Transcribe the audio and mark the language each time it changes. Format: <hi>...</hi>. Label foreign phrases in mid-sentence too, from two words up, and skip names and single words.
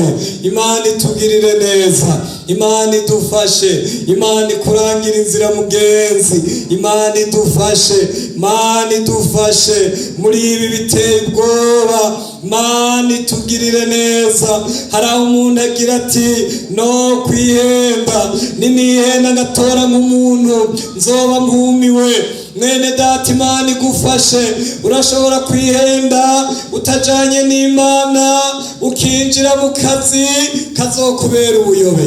<rn>Imana itugirire neza, Imana idufashe, Imana ikurangira inzira mugenzi. Imana idufashe, Mana idufashe muri ibi biteye ubwoba. Mana itugirire neza. Hari aho umuntu agira ati no kwihenda, ninihenda ngatora nk'umuntu nzoba mpumiwe. Mwene data, Imana igufashe. Urashobora kwihenda utajanye n'Imana, ukinjira mu kazi kazokubera ubuyobe.</rn>